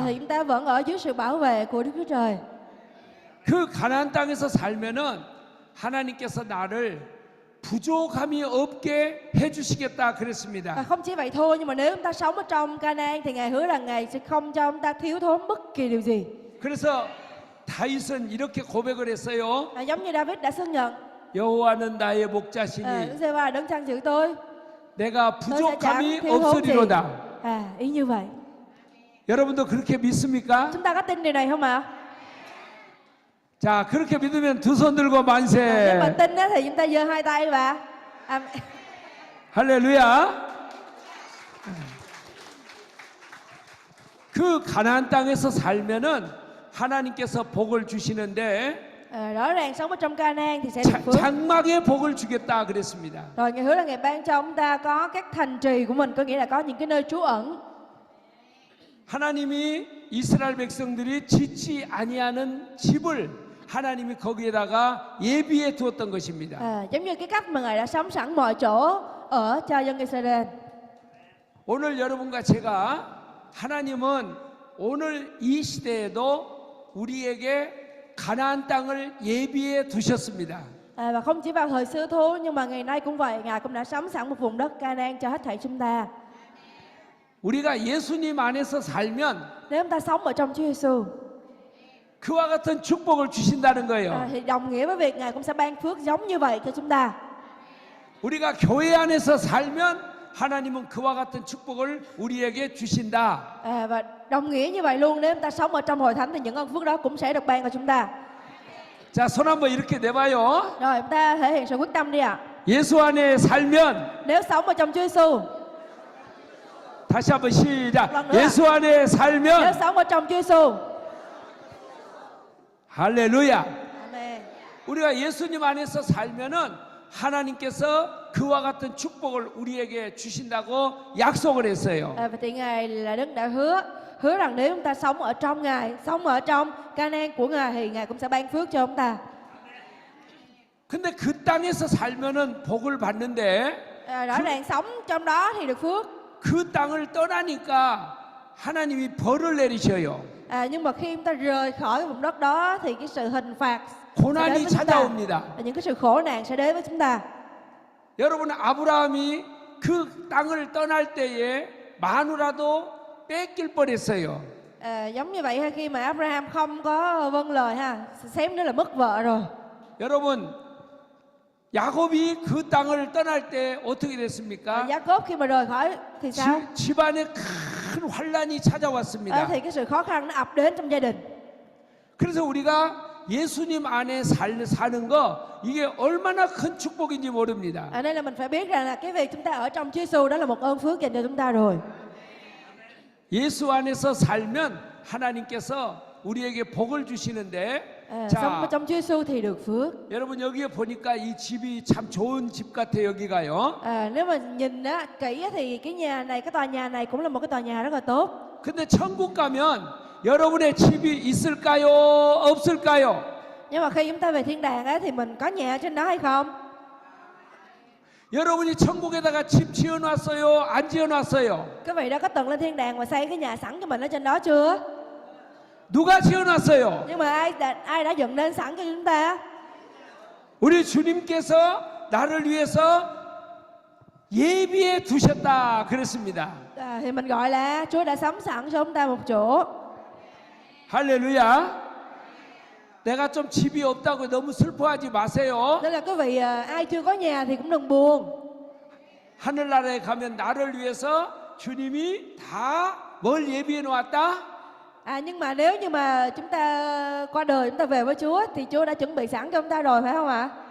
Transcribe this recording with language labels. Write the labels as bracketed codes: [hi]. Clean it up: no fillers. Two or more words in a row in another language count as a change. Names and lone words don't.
[vi] thì chúng ta vẫn ở dưới sự bảo vệ của Đức Chúa Trời. [ko] 그 가나안 땅에서 살면은 하나님께서 나를 부족함이 없게 해주시겠다 [vi] Và [ko] 그랬습니다. [vi] không chỉ vậy thôi, nhưng mà nếu chúng ta sống ở trong Canaan thì Ngài hứa rằng Ngài sẽ không cho chúng ta thiếu thốn bất kỳ điều gì. [ko] 그래서 다윗은 이렇게 고백을 했어요. [vi] Giống như David đã xác nhận, [ko] 여호와는 나의 목자시니 [vi] Đức Giê-hô-va đứng chăn giữ tôi [ko] 내가 [vi] sẽ chẳng [ko] 부족함이 [vi] thiếu thốn gì. [ko] 없으리로다. [vi] Ý như vậy. [ko] 여러분도 그렇게 믿습니까? [vi] Chúng ta có tin điều này không ạ? [ko] 자, 그렇게 믿으면 두 손 들고 [vi] Nếu mà [ko] 만세. [vi] tin đó thì chúng ta giơ hai tay và [ko] 할렐루야. 그 가나안 땅에서 살면은 하나님께서 복을 주시는데 [vi] rõ ràng sống ở trong Canaan thì sẽ được phước. [ko] 장막의 복을 주겠다 그랬습니다. [vi] Rồi Ngài hứa là Ngài ban cho chúng ta có các thành trì của mình, có nghĩa là có những cái nơi trú ẩn. [ko] 하나님이 이스라엘 백성들이 짓지 아니하는 집을 하나님이 거기에다가 예비해 두었던 것입니다. [vi] Giống như cái cách mà Ngài đã sắm sẵn mọi chỗ ở cho dân Israel. [ko] 오늘 여러분과 제가 하나님은 오늘 이 시대에도 우리에게 가나안 땅을 예비해 두셨습니다. [vi] Và không chỉ vào thời xưa thôi, nhưng mà ngày nay cũng vậy, Ngài cũng đã sắm sẵn một vùng đất Canaan cho hết thảy chúng ta. [ko] 우리가 예수님 안에서 살면 [vi] Nếu chúng ta sống ở trong Chúa Giêsu, [ko] 그와 같은 축복을 주신다는 거예요. [vi] thì đồng nghĩa với việc Ngài cũng sẽ ban phước giống như vậy cho chúng ta. [ko] 우리가 교회 안에서 살면 하나님은 그와 같은 축복을 우리에게 주신다. [vi] Và đồng nghĩa như vậy luôn, nếu chúng ta sống ở trong hội thánh thì những ơn phước đó cũng sẽ được ban cho chúng ta. [ko] 자, 손 한번 이렇게 내봐요. [vi] Rồi chúng ta thể hiện sự quyết tâm đi ạ. [ko] 예수 안에 살면 [vi] Nếu sống ở trong Chúa Giêsu, [ko] 다시 한번 시작. [vi] lần nữa. [ko] 예수 안에 [vi] nếu [ko] 살면 [vi] sống ở trong Chúa Giêsu. [ko] 할렐루야. [vi] Amen. [ko] 우리가 예수님 안에서 살면은 하나님께서 그와 같은 축복을 우리에게 주신다고 약속을 했어요. [vi] Và thì Ngài là Đức đã hứa rằng nếu chúng ta sống ở trong Ngài, sống ở trong Canaan của Ngài thì Ngài cũng sẽ ban phước cho chúng ta. [ko] 근데 그 땅에서 살면은 복을 받는데 [vi] Rõ ràng sống trong đó thì được phước. [ko] 그 땅을 떠나니까 하나님이 벌을 내리셔요. [vi] Nhưng mà khi chúng ta rời khỏi vùng đất đó thì cái sự hình phạt sẽ đến [ko] 고난이 [vi] với chúng ta. [ko] 찾아옵니다. [vi] Và những cái sự khổ nạn sẽ đến với chúng ta. [ko] 여러분, 아브라함이 그 땅을 떠날 때에 마누라도 뺏길 뻔했어요. [vi] Giống như vậy ha, khi mà Abraham không có vâng lời ha, xém nữa là mất vợ rồi. [ko] 여러분, 야곱이 그 땅을 떠날 때 어떻게 됐습니까? [vi] Jacob khi mà rời khỏi thì sao? [ko] 집안에 큰 환란이 찾아왔습니다. [vi] Thì cái sự khó khăn nó ập đến trong gia đình. [ko] 그래서 우리가 예수님 안에 사는 거 이게 얼마나 큰 축복인지 모릅니다. [vi] Nên là mình phải biết rằng là cái việc chúng ta ở trong Chúa Giêsu đó là một ơn phước dành cho chúng ta rồi. [ko] 예수 안에서 살면 하나님께서 우리에게 복을 주시는데 [vi] Sống ở trong Chúa Giêsu thì được phước. [ko] 여러분, 여기에 보니까 이 집이 참 좋은 집 같아 여기가요. [vi] Nếu mà nhìn á, kỹ á, thì cái nhà này, cái tòa nhà này cũng là một cái tòa nhà rất là tốt. [ko] 근데 천국 가면 여러분의 집이 있을까요? 없을까요? [vi] Nhưng mà khi chúng ta về thiên đàng á, thì mình có nhà ở trên đó hay không? [ko] 여러분이 천국에다가 집 지어놨어요? 안 지어놨어요? [vi] Quý vị đã có từng lên thiên đàng và xây cái nhà sẵn cho mình ở trên đó chưa? [ko] 누가 지어놨어요? [vi] Nhưng mà ai đã dựng nên sẵn cho chúng ta? [ko] 우리 주님께서 나를 위해서 예비해 두셨다 그랬습니다. [vi] Thì mình gọi là Chúa đã sắm sẵn cho chúng ta một chỗ. [ko] 할렐루야. 내가 좀 집이 없다고 너무 슬퍼하지 마세요. [vi] Nên là quý vị ai chưa có nhà thì cũng đừng buồn. [ko] 하늘나라에 가면 나를 위해서 주님이 다 뭘 예비해 놓았다? [vi] Nhưng mà nếu như mà chúng ta qua đời, chúng ta về với Chúa thì Chúa đã chuẩn bị sẵn cho chúng ta rồi, phải không ạ?